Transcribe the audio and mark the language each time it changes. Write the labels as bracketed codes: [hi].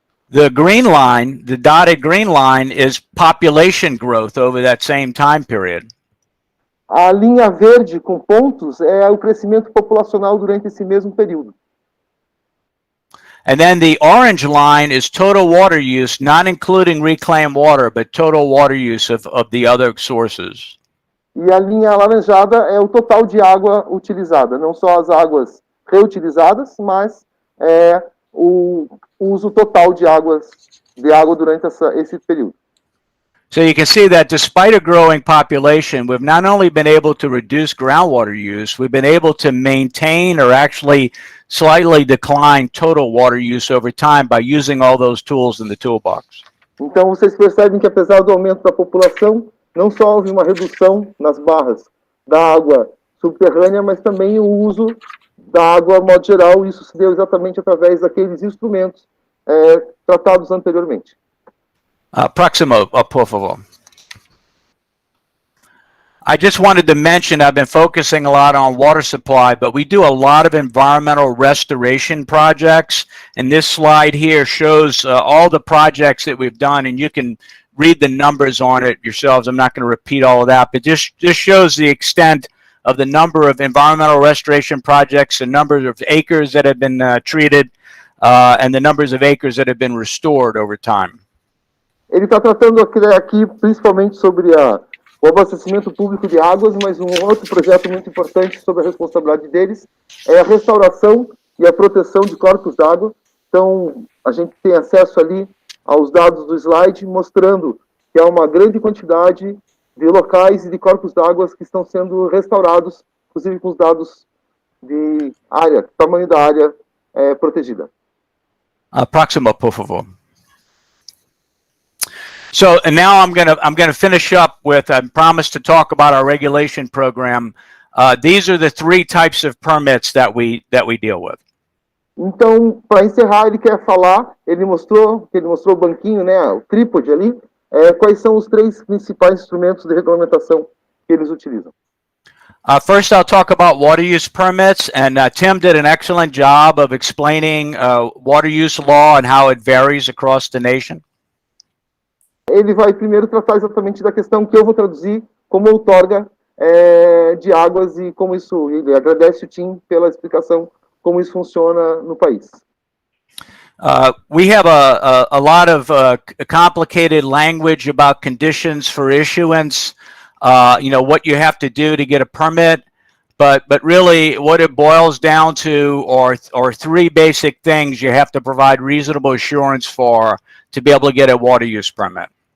[en] The green line, the dotted green line, is population growth over that same time period. [pt] A linha verde com pontos é o crescimento populacional durante esse mesmo período. [en] And then the orange line is total water use, not including reclaimed water, but total water use of the other sources. [pt] E a linha alaranjada é o total de água utilizada, não só as águas reutilizadas, mas o uso total de água durante esse período. [en] So you can see that despite a growing population, we've not only been able to reduce groundwater use, we've been able to maintain or actually slightly decline total water use over time by using all those tools in the toolbox. [pt] Então vocês percebem que apesar do aumento da população, não só houve uma redução nas barras da água subterrânea, mas também o uso da água, de modo geral, isso se deu exatamente através daqueles instrumentos tratados anteriormente. Próximo, por favor. [en] I just wanted to mention I've been focusing a lot on water supply, but we do a lot of environmental restoration projects. And this slide here shows all the projects that we've done, and you can read the numbers on it yourselves. I'm not going to repeat all of that, but just shows the extent of the number of environmental restoration projects, the number of acres that have been treated, and the numbers of acres that have been restored over time. [pt] Ele está tratando aqui principalmente sobre o abastecimento público de águas, mas um outro projeto muito importante sobre a responsabilidade deles é a restauração e a proteção de corpos d'água. Então, a gente tem acesso ali aos dados do slide, mostrando que há uma grande quantidade de locais e de corpos d'água que estão sendo restaurados, inclusive com os dados de área, tamanho da área protegida. Próximo, por favor. [en] So, and now I'm gonna finish up with, I promised to talk about our regulation program. These are the three types of permits that we deal with. [pt] Então, para encerrar, ele mostrou o banquinho, né, o trípode ali, quais são os três principais instrumentos de regulamentação que eles utilizam. [en] First, I'll talk about water use permits, and Tim did an excellent job of explaining water use law and how it varies across the nation. [pt] Ele vai primeiro tratar exatamente da questão que eu vou traduzir como outorga de águas e como isso, ele agradece o Tim pela explicação como isso funciona no país. [en] We have a lot of complicated language about conditions for issuance, what you have to do to get a permit, but really what it boils down to are three basic things you have to provide reasonable assurance for to be able to get a water use permit.